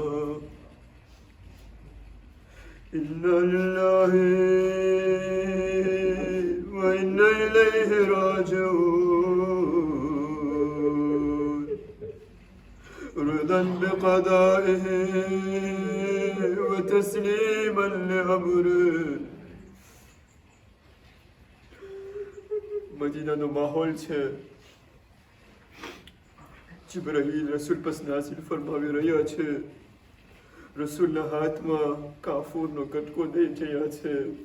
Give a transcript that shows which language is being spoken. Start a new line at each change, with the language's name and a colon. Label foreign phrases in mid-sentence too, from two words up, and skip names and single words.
Arabic: إنا لله وإنا إليه راجعون رضا بقضائه وتسليما لأمره
Gujarati: મદીનાનો માહોલ છે. જિબ્રાઈલ રસૂલ પર નાઝિલ ફરમાવી રહ્યા છે. રસૂલના હાથમાં કાફૂરનો કટકો દઈ રહ્યા છે.